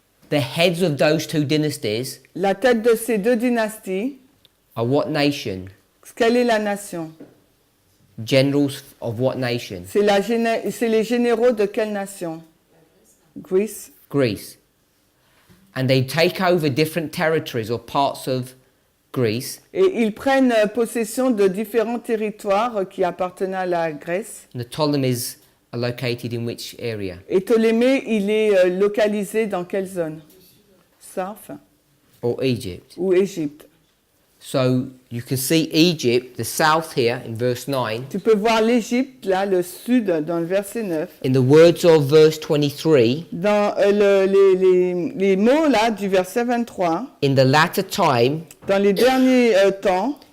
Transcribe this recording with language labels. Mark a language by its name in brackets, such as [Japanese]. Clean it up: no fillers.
[English] the heads of those 2 dynasties [French] la tête de ces 2 dynasties, [English] are what nation? [French] quelle est la nation? [English] Generals of what nation? [French] C'est les généraux de quelle nation? [English] Greece. Greece. And they take over different territories or parts of Greece. [French] Et ils prennent possession de différents territoires qui appartenaient à la Grèce. [English] And the Ptolemies are located in which area? [French] Et Ptolémée, il est localisé dans quelle zone? [English] South Or Egypt. [French] ou Égypte. [English] So you can see Egypt, the south here in verse 9. [French] Tu peux voir l'Égypte, là, le sud, dans le verset 9. [English] In the words of verse 23, [French] Dans les mots, là, du verset 23, [English] in the latter time, [French] dans les derniers temps,